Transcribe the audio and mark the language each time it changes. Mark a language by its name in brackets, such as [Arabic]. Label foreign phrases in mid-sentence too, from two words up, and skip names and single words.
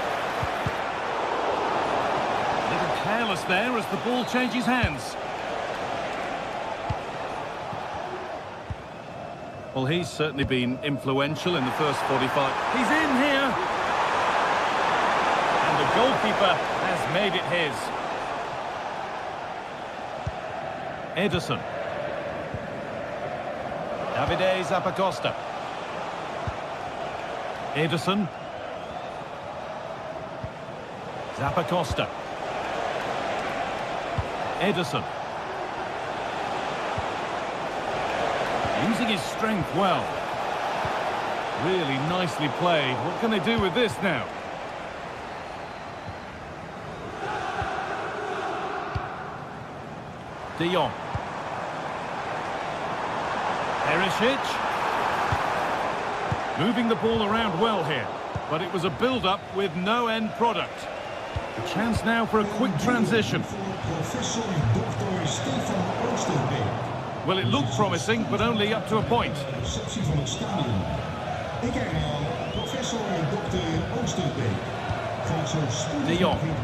[English] Careless there as the ball changes hands. Well, he's certainly been influential in the first 45. He's in here. And the goalkeeper has made it his. Ederson. Davide Zappacosta. Ederson. Zappacosta. Ederson. Using his strength well. Really nicely played. What can they do with this now? De Jong. Perisic. Moving the ball around well here. But it was a build-up with no end product. A chance now for a quick transition. Well, it looked promising, but only up to a point. De Jong.